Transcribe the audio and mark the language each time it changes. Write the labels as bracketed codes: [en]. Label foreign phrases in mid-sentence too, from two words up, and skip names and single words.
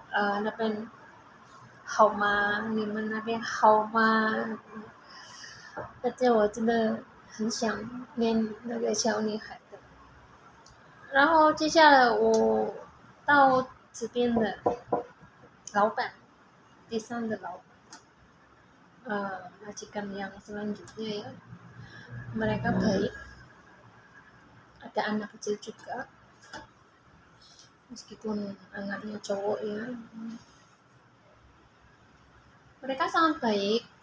[zh] 那边好吗？你们那边好吗？而且我真的很想念那个小女孩的。然后接下来我到这边的老板， [id] 第三的老板，majikan yang selanjutnya ya, mereka baik, ada anak kecil juga, meskipun anaknya cowok ya, mereka sangat baik.